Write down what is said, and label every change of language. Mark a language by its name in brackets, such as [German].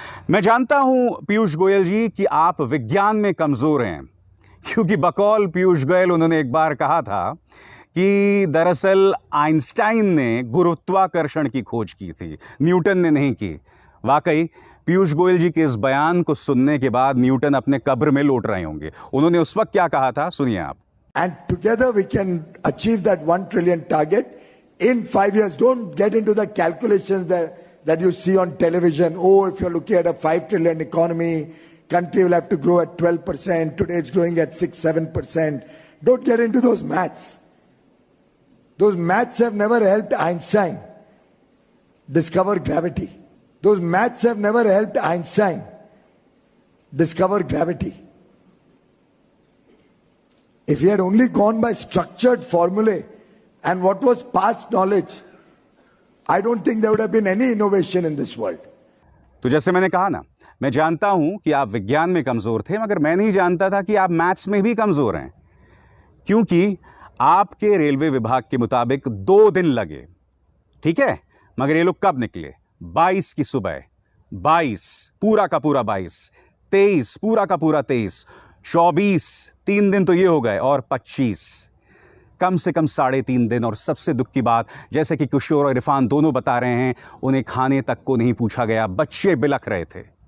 [Hindi] मैं जानता हूं पीयूष गोयल जी कि आप विज्ञान में कमजोर हैं, क्योंकि बकौल पीयूष गोयल उन्होंने एक बार कहा था कि दरअसल आइंस्टाइन ने गुरुत्वाकर्षण की खोज की थी, न्यूटन ने नहीं की। वाकई पीयूष गोयल जी के इस बयान को सुनने के बाद न्यूटन अपने कब्र में लौट रहे होंगे। उन्होंने उस वक्त क्या कहा था, सुनिए आप। [English] And together we can achieve that 1 trillion target in 5 years. Don't get into the calculations that you see on television. Oh, if you're looking at a 5 trillion economy, country will have to grow at 12%. Today it's growing at 6-7%. Don't get into those maths. Those maths have never helped Einstein discover gravity. Those maths have never helped Einstein discover gravity. If he had only gone by structured formulae and what was past knowledge, I don't think there would have been any innovation in this world. [Hindi] तो जैसे मैंने कहा ना, मैं जानता हूं कि आप विज्ञान में कमजोर थे, मगर मैं नहीं जानता था कि आप मैथ्स में भी कमजोर हैं, क्योंकि आपके रेलवे विभाग के मुताबिक 2 दिन लगे, ठीक है, मगर ये लोग कब निकले? 22 की सुबह, 22 पूरा का पूरा 22, 23 पूरा का पूरा 23, 24 3 दिन तो ये हो गए, और 25 कम से कम 3.5 दिन। और सबसे दुख की बात, जैसे कि किशोर और इरफान दोनों बता रहे हैं, उन्हें खाने तक को नहीं पूछा गया, बच्चे बिलख रहे थे।